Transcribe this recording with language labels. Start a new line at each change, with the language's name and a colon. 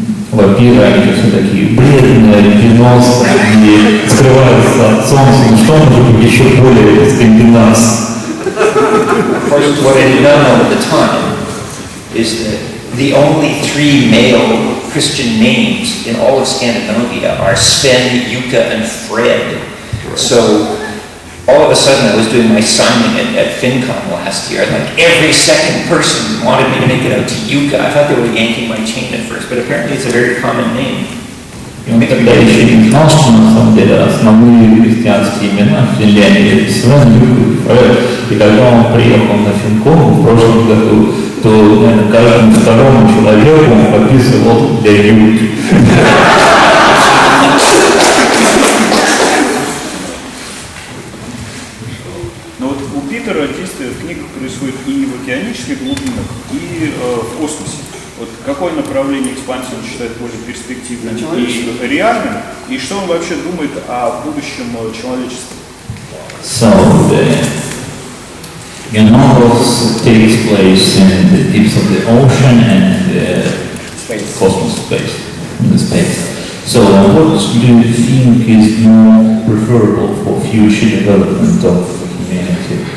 Russian: Вампиры, они же все такие бледные, альбиносные, и скрываются от солнца, ну что может быть еще более скандинавское?
English: What I did not know at the time is that the only 3 male Christian names in all of Scandinavia are Sven, Jukka, and Fred. So all of a sudden I was doing my signing at FinCon last year, and like every second person wanted me to make it out to Jukka. I thought they were yanking my chain at first, but apparently it's a very common name.
Russian: Тогда еще не знал, что на самом деле основные христианские имена в Финляндии Свен, Юка и Фред. И когда он приехал на FinCon в прошлом году, то, наверное, каждому второму человеку он подписывал для Юки. Питера действие в книгах происходит и в океанических глубинах, и в космосе. Вот какое направление экспансии он считает более перспективным и реальным, и что он вообще думает о будущем человечества?
English: So, the novels takes place in the deeps of the ocean and the cosmos space, in the space. So, what do you think is more preferable for future development of humanity?